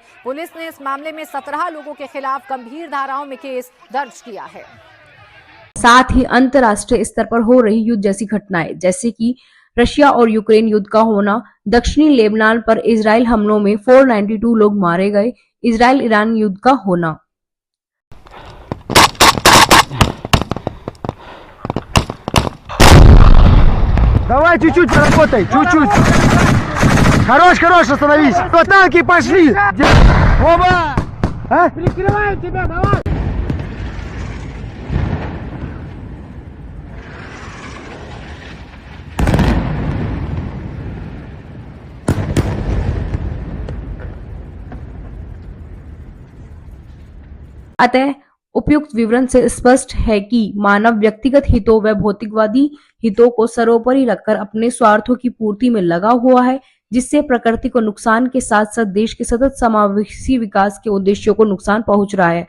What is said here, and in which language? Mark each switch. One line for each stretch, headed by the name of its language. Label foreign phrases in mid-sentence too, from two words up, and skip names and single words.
Hindi: पुलिस ने इस मामले में 17 लोगों के खिलाफ गंभीर धाराओं में केस दर्ज किया है। साथ ही अंतर्राष्ट्रीय स्तर पर हो रही युद्ध जैसी घटनाएं, जैसे कि रशिया और यूक्रेन युद्ध का होना, दक्षिणी लेबनान पर इजराइल हमलों में 492 लोग मारे गए, इजराइल ईरान युद्ध का होना।
Russian: Давай чуть-чуть поработай, чуть-чуть. Хорош, остановись. То танки пошли. Оба! А? Прикрываю тебя, давай.
Hindi: अतः उपयुक्त विवरण से स्पष्ट है कि मानव व्यक्तिगत हितों व भौतिकवादी हितों को सर्वोपरि रखकर अपने स्वार्थों की पूर्ति में लगा हुआ है, जिससे प्रकृति को नुकसान के साथ साथ देश के सतत समावेशी विकास के उद्देश्यों को नुकसान पहुंच रहा है।